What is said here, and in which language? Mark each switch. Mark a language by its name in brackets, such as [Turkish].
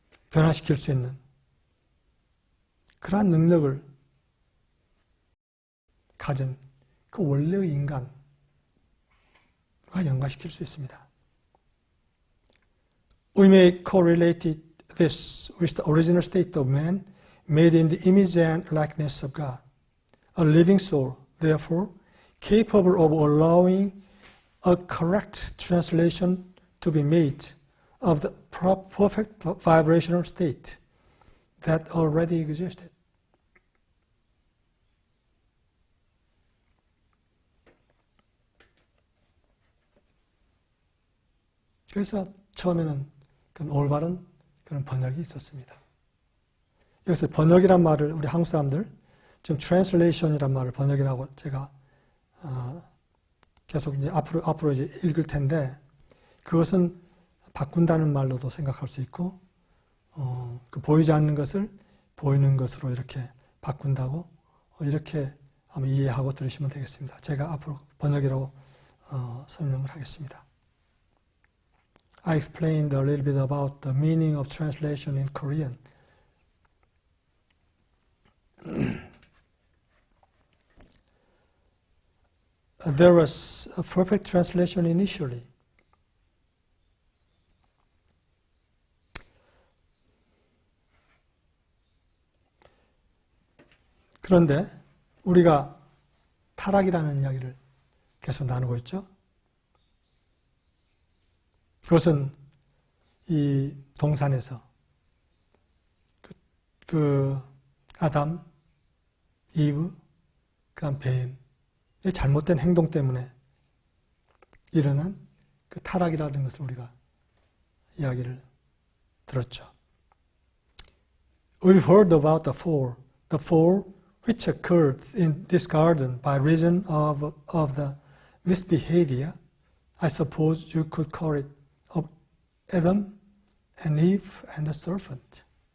[Korean] 변화시킬 수 있는 그러한 능력을 가진 그 원래의 인간과 연관시킬 수 있습니다. [English] We may correlate this with the original state of man made in the image and likeness of God. A living soul, therefore, capable of allowing a correct translation to be made of the perfect vibrational state that already existed. [Korean] 그래서 처음에는 그 올바른 그런 번역이 있었습니다. 여기서 번역이란 말을 우리 한국 사람들 지금 translation이란 말을 번역이라고 제가 계속 이제 앞으로 이제 읽을 텐데 그것은 바꾼다는 말로도 생각할 수 있고 그 보이지 않는 것을 보이는 것으로 이렇게 바꾼다고 이렇게 한번 이해하고 들으시면 되겠습니다. 제가 앞으로 번역이라고 설명을 하겠습니다. [English] I explained a little bit about the meaning of translation in Korean. There was a perfect translation initially. [Korean] 그런데 우리가 타락이라는 이야기를 계속 나누고 있죠. 그것은 이 동산에서 그 아담, 이브, 그다음 뱀, 이 잘못된 행동 때문에 일어난 그 타락이라는 것을 우리가 이야기를 들었죠. [English] We've heard about the fall which occurred in this garden by reason of the misbehavior. I suppose you could call it of Adam and Eve and the serpent.